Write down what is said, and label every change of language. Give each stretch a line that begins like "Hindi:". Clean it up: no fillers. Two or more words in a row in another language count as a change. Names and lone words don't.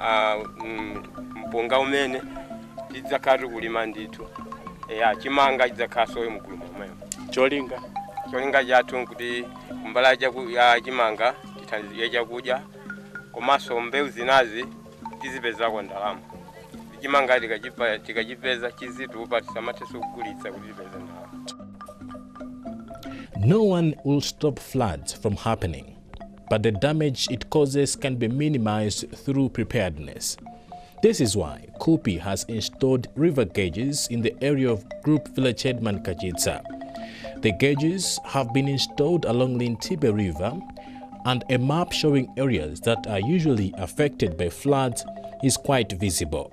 Nyanja: mpunga umene tidzakhala kulima ndithu chimanga chidzakhaso mgulu momwe cholinga chathu kuti kumbala ya chimanga tithandize chakudya komanso mbewu zinazi tizipezako ndalama chimanga tikachipeza chizitupa tisamathenso kugulitsa kuti tipeze ndalama.
English: No one will stop floods from happening, but the damage it causes can be minimized through preparedness. This is why Kupi has installed river gauges in the area of Group Village Headman Kajitsa. The gauges have been installed along the Ntibe River, and a map showing areas that are usually affected by floods is quite visible.